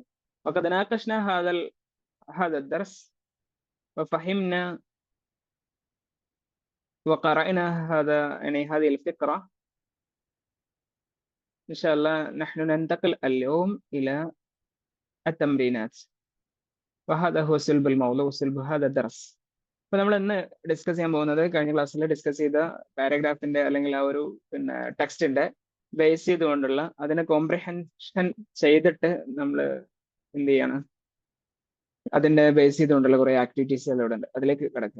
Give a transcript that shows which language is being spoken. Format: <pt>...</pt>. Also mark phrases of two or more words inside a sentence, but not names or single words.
<ar>وقد ناقشنا هذا الدرس وفهمنا وقرأنا هذه الفكرة. إن شاء الله نحن ننتقل اليوم إلى التمرينات، وهذا هو صلب الموضوع وصلب هذا الدرس.</ar> <ml>അപ്പോൾ നമ്മൾ ഇന്ന് ഡിസ്കസ് ചെയ്യാൻ പോകുന്നത് കഴിഞ്ഞ ക്ലാസ്സിൽ ഡിസ്കസ് ചെയ്ത പാരഗ്രാഫിന്റെ അല്ലെങ്കിൽ ആ ഒരു ടെക്സ്റ്റിന്റെ ബേസ് ചെയ്തുകൊണ്ടുള്ള അതിനെ കോംപ്രിഹെൻഷൻ ചെയ്തിട്ട് നമ്മൾ എന്ത് ചെയ്യണം, അതിന്റെ ബേസ് ചെയ്തുകൊണ്ടുള്ള കുറെ ആക്ടിവിറ്റീസുകൾ ഇവിടെ ഉണ്ട്, അതിലേക്ക് കിടക്കുക.</ml>